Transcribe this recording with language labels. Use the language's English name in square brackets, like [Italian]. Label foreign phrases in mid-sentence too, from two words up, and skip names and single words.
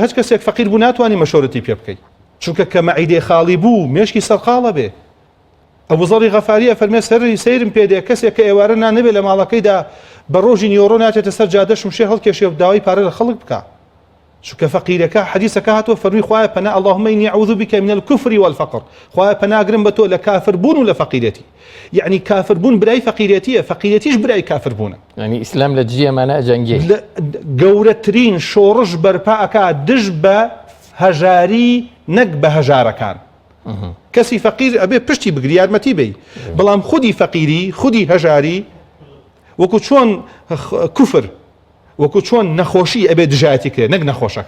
[Central Kurdish] هەچ کەسێک فەقیر بوو ناتوانانی مەشۆرەتی پێ بکەیت چونکە کە مەعیدێ خاڵی بوو مێشکی سەرقاڵە بێ ئەبوو زەڕی غەفاریە فەرمێ سەری سەیرم پێدێ کەسێک کە ئێوارە نانەبێت لە ماڵەکەیدا بە ڕۆژی نیۆڕۆ ناچێتە سەر جادە شمشێ هەڵکێشێ و داوای پارە لە خەڵک بکە چونکە فەقیرەکە حەدیثەکە هاتووە فەرمی خوایە پەنا [Arabic] اللهم إني أعوذ بك من الكفر والفقر [Central Kurdish] خوایە پەناگرم بە تۆ لە کافر بوون و لە فەقیرەتی یعنی کافر بوون برای فەقیرەتیە فەقیرەتیش برای کافر بوونە ینی ئیسلام لە جیەمانە ئەجەنگێ گەورەترین شۆڕش بەرپا ئەکا دژ بە هەژاری نەک بە هەژارەکان کەسی فەقیر ئەبێ پشتی بگری یارمەتی بی بەڵام خودی فەقیری خودی هەژاری وەکو چۆن کوفر وەکو چۆن نەخۆشی ئەبێ دژایەتی کرێ نەک نەخۆشەکە